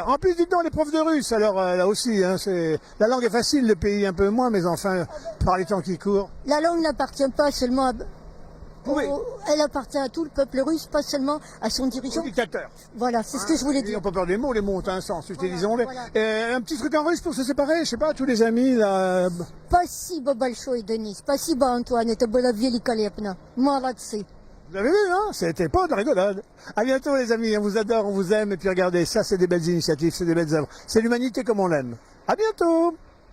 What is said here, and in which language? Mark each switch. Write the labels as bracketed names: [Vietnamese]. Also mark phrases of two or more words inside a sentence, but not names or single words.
[French] En plus, dites donc les profs de russe, alors là aussi, hein, la langue est facile, le pays un peu moins, mais enfin, par les temps qui courent. La langue n'appartient pas seulement à... Oui. Elle appartient à tout le peuple russe, pas seulement à son Au dirigeant. dictateur. Voilà, c'est ce que je voulais dire. N'ayons pas peur des mots, les mots ont un sens, utilisons-les. voilà. Un petit truc en russe pour se séparer, je sais pas, tous les amis, là. [Russian] Спасибо большое, Денис. Спасибо, Антуан. Это было великолепно. Молодцы. [French] Vous avez vu, hein? C'était pas de rigolade. À bientôt, les amis, on vous adore, on vous aime, et puis regardez, ça, c'est des belles initiatives, c'est des belles œuvres. C'est l'humanité comme on l'aime. À bientôt!